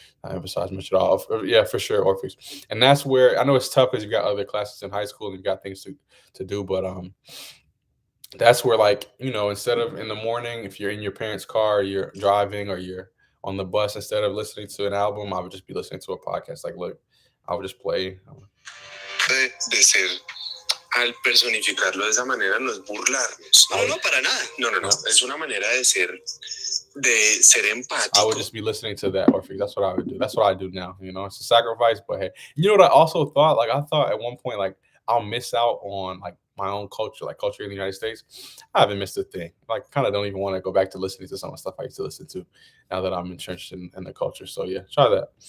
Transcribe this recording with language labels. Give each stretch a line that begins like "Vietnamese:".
English: I emphasize much at all. Yeah, for sure, Orpheus. And that's where I know it's tough because you've got other classes in high school and you've got things to do, but that's where like instead of in the morning if you're in your parents car or you're driving or you're on the bus, instead of listening to an album I would just be listening to a podcast. Like look, I would just play.
Spanish: De ser al personificarlo de esa manera no es burlarnos. No, no, para nada. No, no, no. Es una manera de ser empático.
English: I would just be listening to that, or that's what I would do. That's what I do now. It's a sacrifice, but hey, you know what I also thought? Like I thought at one point, like I'll miss out on like my own culture, like culture in the United States. I haven't missed a thing. Like kind of don't even want to go back to listening to some of the stuff I used to listen to now that I'm entrenched in the culture. So yeah, try that.